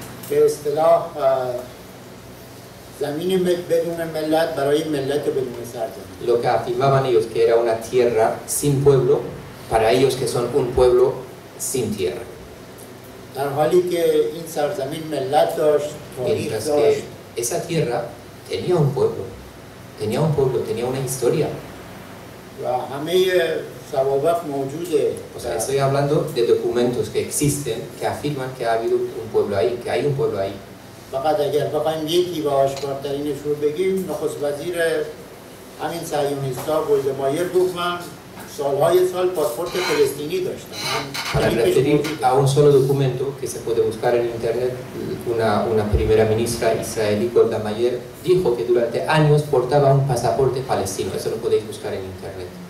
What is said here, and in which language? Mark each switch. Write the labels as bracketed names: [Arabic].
[Persian] به اصطلاح زمین بدون ملت برای ملت بدون سرزمین. [Spanish] Lo que afirmaban ellos que era una tierra sin pueblo, para ellos que son un pueblo sin tierra. [Persian] در حالی که این سرزمین ملت داشت، تاریخ [Spanish] Mientras [Persian] داشت. [Spanish] que esa tierra tenía un pueblo, tenía una historia. [Persian] و همه سوابق موجوده. [Spanish] O sea, estoy hablando de documentos que existen, que afirman que ha habido un pueblo ahí, que hay un pueblo ahí. [Persian] فقط اگر بخوایم یکی و آشکارترینش رو بگیم، نخست وزیر همین صهیونیست‌ها گلدمایر گفت من سالهای سال پاسپورت فلسطینی داشتم. [Spanish] Para referir a un solo documento que se puede buscar en internet, una primera ministra israelí, Golda Meir, dijo que durante años portaba un pasaporte palestino. Eso lo podéis buscar en internet.